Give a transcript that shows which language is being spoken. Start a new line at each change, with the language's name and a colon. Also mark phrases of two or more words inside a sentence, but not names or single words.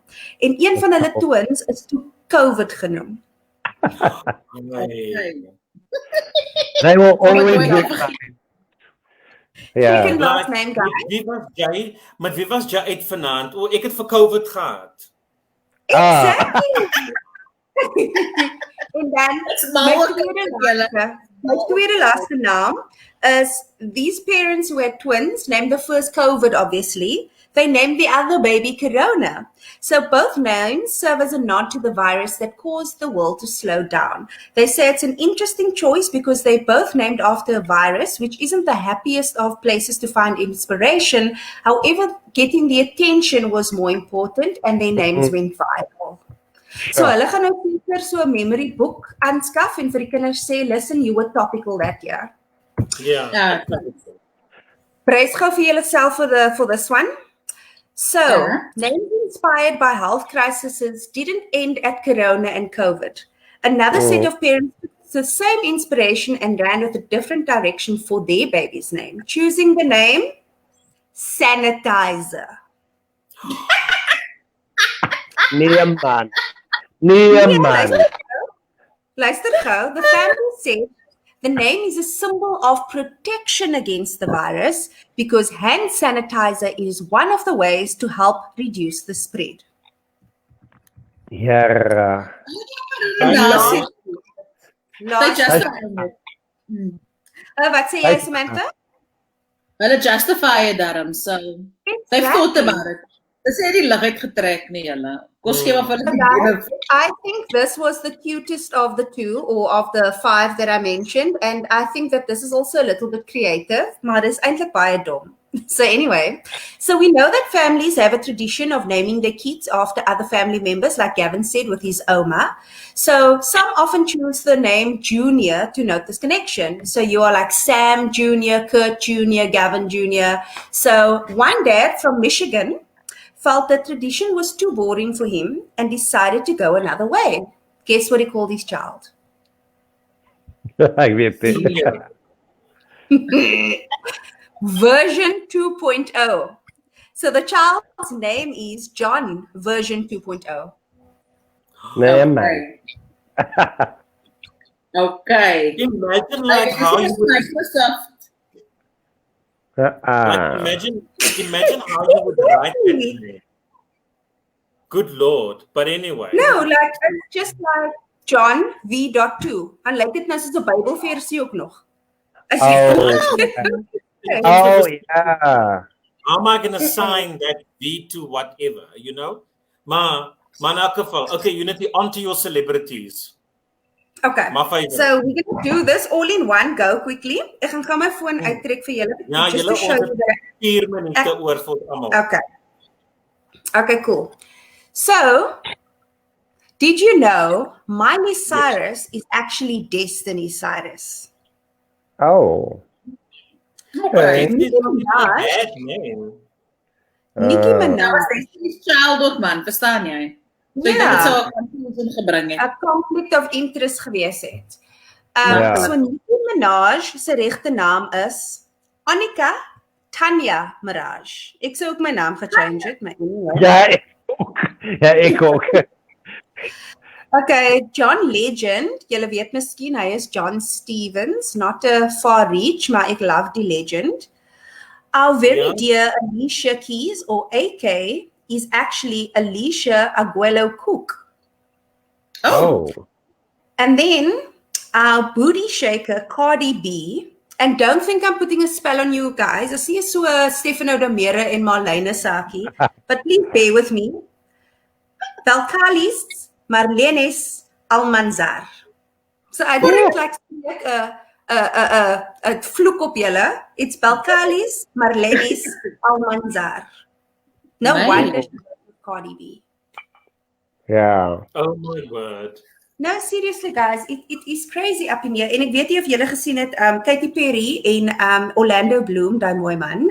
Afrikaans: En een van hulle twins is toe COVID genoem.
English: They will always be excited. Second last name guy.
Afrikaans: Wie was jy? Met wie was jy uit vanaand? O, ek het vir COVID gehad.
English: Exactly.
Afrikaans: En dan my tweede laaste naam is
English: these parents who had twins named the first COVID obviously. They named the other baby Corona. So both names serve as a nod to the virus that caused the world to slow down. They say it's an interesting choice because they both named after a virus, which isn't the happiest of places to find inspiration. However, getting the attention was more important and their names went viral.
Afrikaans: So hulle gaan nou seker so 'n
English: memory book
Afrikaans: aanskaf en vir die kinders sê,
English: listen, you were topical that year. Yeah.
Afrikaans: Prys gou vir julleself
English: for this one. So, names inspired by health crises didn't end at Corona and COVID. Another set of parents took the same inspiration and ran with a different direction for their baby's name, choosing the name Sanitizer.
Afrikaans: Neeman. Luister gou,
English: the family said the name is a symbol of protection against the virus because hand sanitizer is one of the ways to help reduce the spread. Yeah.
Afrikaans: Wat sê jy, Samantha?
English: Hulle justify it daarom, so they've thought about it.
Afrikaans: Dis nie die lig uitgetrek nie, julle. Kos gee maar vir hulle.
English: I think this was the cutest of the two or of the 5 that I mentioned, and I think that this is also a little bit creative,
Afrikaans: maar dis eintlik baie dom.
English: So anyway, so we know that families have a tradition of naming their kids after other family members, like Gavin said with his Oma. So some often choose the name Junior to note this connection. So you are like Sam Jr., Kurt Jr., Gavin Jr. So one dad from Michigan felt that tradition was too boring for him and decided to go another way. Guess what he called his child?
Afrikaans: I weet dit.
English: Version 2.0. So the child's name is John, version 2.0.
Afrikaans: Neeman.
English: Okay. Imagine like how you would Microsoft. Imagine how you would write it. Good Lord. But anyway. No, like it's just like John V.2.
Afrikaans: En lyk dit nou soos 'n Bybelversie ook nog.
English: Oh yeah. How am I going to sign that V to whatever, you know?
Afrikaans: Maar in elk geval,
English: okay, Unity, on to your celebrities. Okay, so we're going to do this all in one go quickly.
Afrikaans: Ek gaan gou my foon uittrek vir julle. Ja, julle het 4 minute oor vir almal.
English: Okay, cool. So, did you know Miley Cyrus is actually Destiny Cyrus? Oh. Okay. Nicki Minaj
Afrikaans: was Destiny's child ook, man, verstaan jy? So ek dink dit sou 'n confusion gebring het. 'n
English: conflict of interest
Afrikaans: gewees het. So Nicki Minaj se regte naam is Annika Tanya Miraj. Ek sou ook my naam gechange het, maar anyway. Ja, ek ook.
English: Okay, John Legend.
Afrikaans: Julle weet miskien hy is John Stevens,
English: not a far reach,
Afrikaans: maar ek love die legend.
English: Our very dear Alicia Keys, or AK, is actually Alicia Aguelo Cook. Oh. And then our booty shaker Cardi B, and don't think I'm putting a spell on you guys. I see so Stefano Damere en Marlene Saki, but please bear with me. Belcalis Marlenes Almanzar. So I didn't like a
Afrikaans: vloek op julle.
English: It's Belcalis Marlenes Almanzar. No wonder she's Cardi B. Yeah. Oh my word. No, seriously guys, it is crazy up in here.
Afrikaans: En ek weet nie of julle gesien het, Katy Perry en Orlando Bloom, daai mooi man.